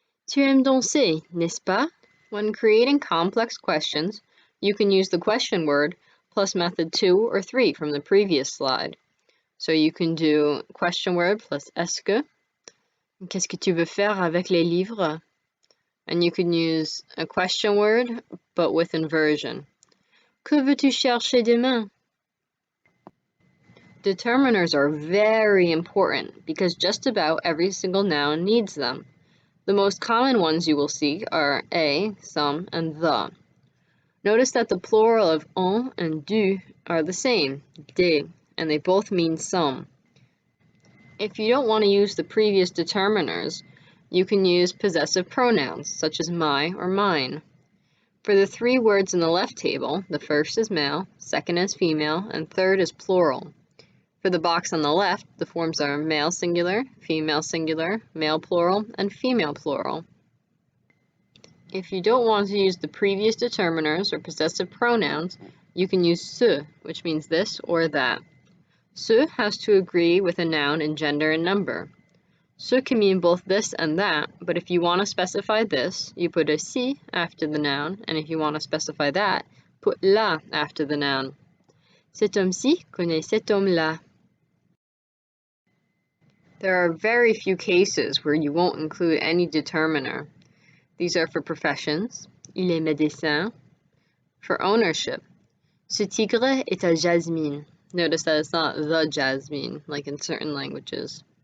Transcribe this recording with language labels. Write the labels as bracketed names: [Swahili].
[French] Tu aimes danser, n'est-ce pas? [English] When creating complex questions, you can use the question word plus method 2 or 3 from the previous slide. So you can do question word plus est-ce que, [French] qu'est-ce que tu veux faire avec les livres? [English] And you can use a question word but with inversion. [French] Que veux-tu chercher demain? [English] Determiners are very important because just about every single noun needs them. The most common ones you will see are a, some, and the. Notice that the plural of un and du are the same, des, and they both mean some. If you don't want to use the previous determiners, you can use possessive pronouns, such as my or mine. For the 3 words in the left table, the first is male, second is female, and third is plural. For the box on the left, the forms are male singular, male plural, and female plural. If you don't want to use the previous determiners or possessive pronouns, you can use ce, which means this or that. Ce has to agree with a noun in gender and number. Ce can mean both this and that, but if you want to specify this, you put a ci after the noun, and if you want to specify that, put la after the noun. [French] Cet homme-ci connaît cet homme-là. [English] There are very few cases where you won't include any determiner. These are for professions. [French] Il est médecin. [English] For ownership. [French] Ce tigre est à Jasmine. [English] Notice that it's not the Jasmine, like in certain languages.